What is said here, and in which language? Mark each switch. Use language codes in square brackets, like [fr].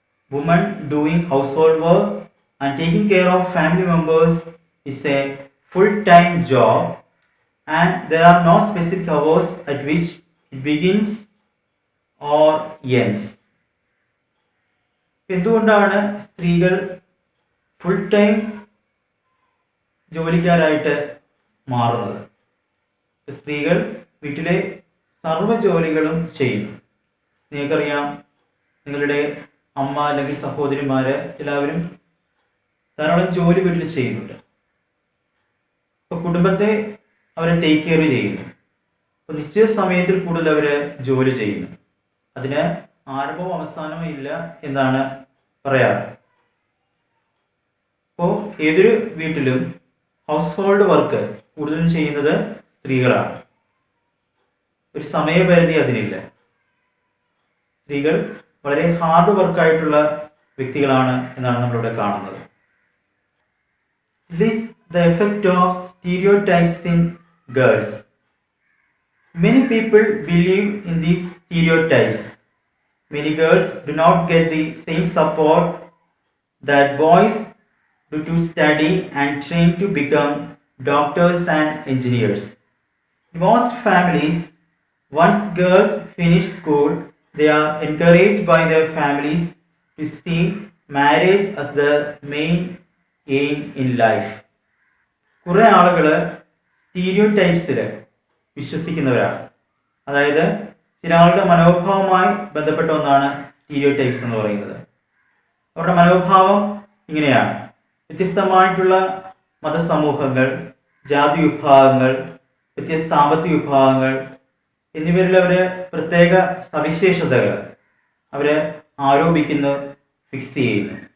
[en] Women doing household work and taking care of family members is a full-time job, and there are no specific hours at which it begins or ends. [ml] എന്തുകൊണ്ടാണ് സ്ത്രീകൾ [en] full time [ml] ജോലിക്കാരായിട്ട് മാറുന്നത്? സ്ത്രീകൾ വീട്ടിലെ സർവ്വ ജോലികളും ചെയ്യുന്നു. നിങ്ങൾക്കറിയാം, നിങ്ങളുടെ അമ്മ അല്ലെങ്കിൽ സഹോദരിമാര് എല്ലാവരും ധാരാളം ജോലി വീട്ടിൽ ചെയ്യുന്നുണ്ട്. അപ്പോൾ കുടുംബത്തെ അവരെ [en] take care [ml] ചെയ്യുന്നു. അപ്പോൾ നിശ്ചിത സമയത്തിൽ കൂടുതൽ അവർ ജോലി ചെയ്യുന്നു. അതിന് ആരംഭവും അവസാനവും ഇല്ല എന്നാണ് പറയാറ്. അപ്പോൾ ഏതൊരു വീട്ടിലും [en] household work [ml] കൂടുതലും ചെയ്യുന്നത് സ്ത്രീകളാണ്. ഒരു സമയപരിധി അതിനില്ല. സ്ത്രീകൾ വളരെ [en] hard വർക്കായിട്ടുള്ള [ml] വ്യക്തികളാണ് എന്നാണ് നമ്മളിവിടെ കാണുന്നത്. [en] List the effect of stereotypes in girls. Many people believe in these stereotypes. Many girls do not get the same support that boys do to study and train to become doctors and engineers. In most families, once girls finish school, they are encouraged by their families to see marriage as the main aim in life. [ml] കുറേ ആളുകൾ സ്റ്റീരിയോടൈപ്സിൽ വിശ്വസിക്കുന്നവരാണ്. അതായത് ചില ആളുകളുടെ മനോഭാവവുമായി ബന്ധപ്പെട്ട ഒന്നാണ് stereotypes എന്ന് പറയുന്നത്. അവരുടെ മനോഭാവം ഇങ്ങനെയാണ്: വ്യത്യസ്തമായിട്ടുള്ള മതസമൂഹങ്ങൾ, ജാതി വിഭാഗങ്ങൾ, വ്യത്യസ്ത സാമ്പത്തിക വിഭാഗങ്ങൾ എന്നിവരിൽ അവർ പ്രത്യേക സവിശേഷതകൾ അവർ ആരോപിക്കുന്നു, ഫിക്സ് ചെയ്യുന്നു.